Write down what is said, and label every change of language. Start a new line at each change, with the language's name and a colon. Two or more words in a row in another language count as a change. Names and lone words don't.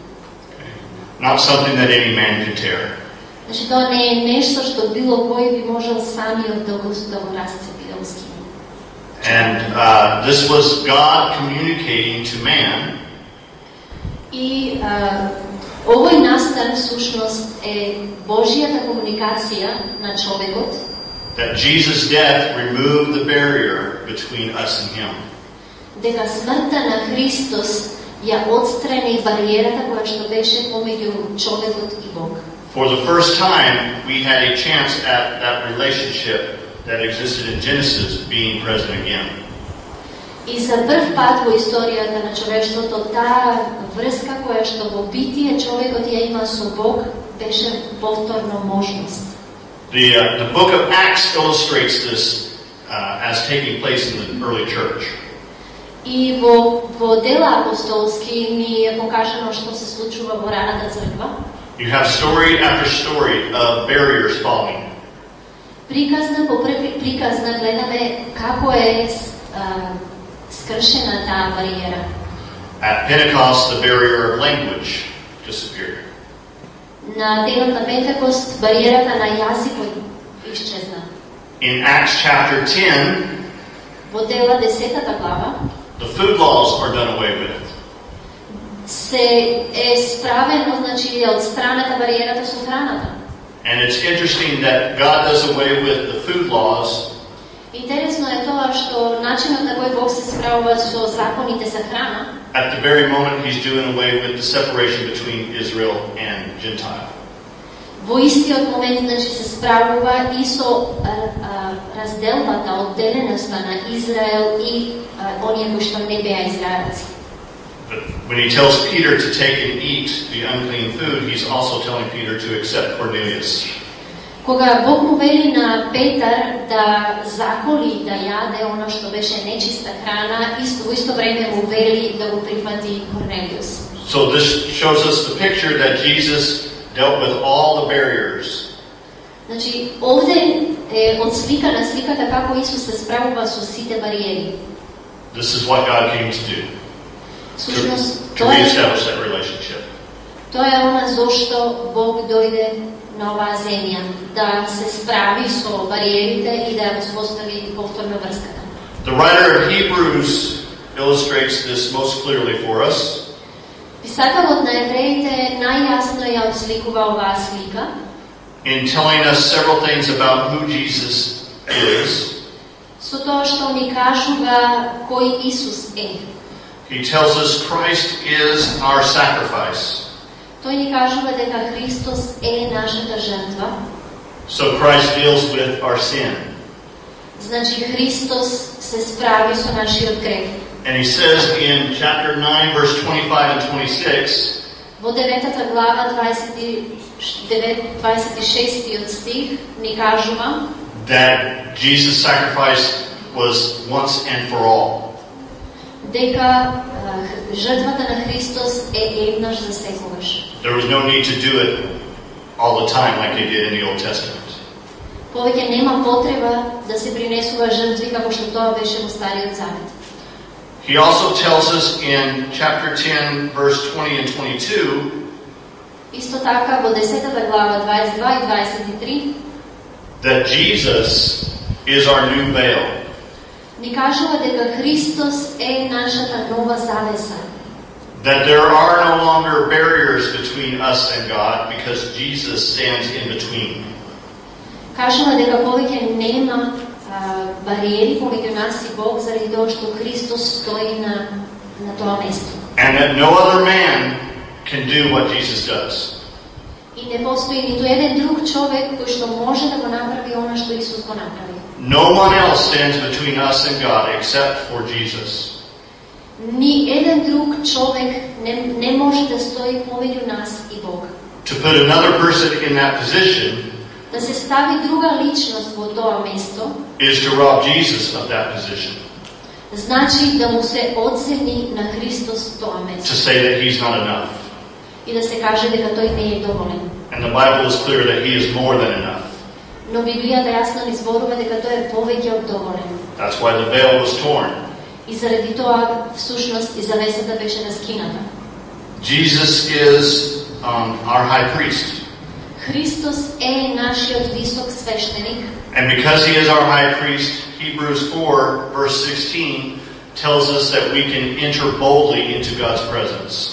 English: Not something that any man could tear.
Macedonian: Значи тоа не е нешто што било кој би можел самиот да го расцепи, да го скине.
English: And this was God communicating to man.
Macedonian: И овој настан сушност е Божјата комуникација на човекот.
English: That Jesus' death removed the barrier between us and Him.
Macedonian: Дека смртта на Христос ја отстрани бариерата која што беше помеѓу човекот и Бог.
English: For the first time, we had a chance at that relationship that existed in Genesis being present again.
Macedonian: И за прв пат во историјата на човештвото таа врска која што во битие човекот ја има со Бог беше повторно можност.
English: The book of Acts illustrates this as taking place in the early church.
Macedonian: И во дела апостолски ни е покажано што се случува во раната црква.
English: You have story after story of barriers falling.
Macedonian: Приказна по приказна гледаме како е скршена таа бариера.
English: At Pentecost, the barrier of language disappeared.
Macedonian: На денот на Пентекост бариерата на јазикот исчезна.
English: In Acts chapter 10,
Macedonian: во дела 10 глава,
English: the food laws are done away with.
Macedonian: се е справено, значи од страната бариерата со храната.
English: And it's interesting that God does away with the food laws.
Macedonian: Интересно е тоа што начинот на кој Бог се справува со законите за храна,
English: At the very moment He's doing away with the separation between Israel and Gentile.
Macedonian: во истиот момент значи се справува и со разделбата, одделеноста на Израел и оние кои што не беа израелци.
English: But when He tells Peter to take and eat the unclean food, He's also telling Peter to accept Cornelius.
Macedonian: Кога Бог му вели на Петар да заколи, да јаде оно што беше нечиста храна, во исто време му вели да го прифати Корнелиус.
English: So this shows us the picture that Jesus dealt with all the barriers.
Macedonian: Значи, овде е одсликана сликата како Исус се справува со сите бариери.
English: This is what God came to do. To reestablish that relationship.
Macedonian: Тоа е она зошто Бог дојде на оваа земја, да се справи со бариерите и да воспостави повторно врската.
English: The writer of Hebrews illustrates this most clearly for us.
Macedonian: Писателот на Евреите најјасно ја отсликува оваа слика
English: In telling us several things about who Jesus is.
Macedonian: Со тоа што ни кажува кој Исус е.
English: He tells us Christ is our sacrifice.
Macedonian: Тој ни кажува дека Христос е нашата жртва.
English: So Christ deals with our sin.
Macedonian: Значи Христос се справи со нашиот грех.
English: And he says in chapter 9 verse 25 and 26,
Macedonian: во 9 глава 26 стих ни кажува
English: that Jesus' sacrifice was once and for all.
Macedonian: Дека жртвата на Христос е еднаш за секогаш.
English: There was no need to do it all the time like they did in the Old Testament.
Macedonian: Повеќе нема потреба да се принесува жртви како што тоа беше во Стариот Завет.
English: He also tells us in chapter 10 verse 20 and 22
Macedonian: Исто така во 10 глава 22 и 23
English: that Jesus is our new veil.
Macedonian: Ни кажува дека Христос е нашата нова завеса.
English: That there are no longer barriers between us and God because Jesus stands in between.
Macedonian: Кажува дека повеќе нема бариери помеѓу нас и Бог заради тоа што Христос стои на тоа место.
English: And that no other man can do what Jesus does.
Macedonian: И не постои ниту еден друг човек кој што може да го направи она што Исус го направи.
English: No one else stands between us and God except for Jesus.
Macedonian: Ни еден друг човек не може да стои помеѓу нас и Бог.
English: To put another person in that position
Macedonian: Да се стави друга личност во тоа место
English: is to rob Jesus of that position.
Macedonian: Значи да му се одземи на Христос тоа место.
English: To say that he's not enough.
Macedonian: И да се каже дека тој не е доволен.
English: And the Bible is clear that he is more than enough.
Macedonian: Но Библијата јасно ни зборува дека тој е повеќе од доволен.
English: That's why the veil was torn.
Macedonian: И заради тоа всушност и завесата беше раскината.
English: Jesus is our high priest.
Macedonian: Христос е нашиот висок свештеник.
English: And because he is our high priest, Hebrews 4 verse 16 tells us that we can enter boldly into God's presence.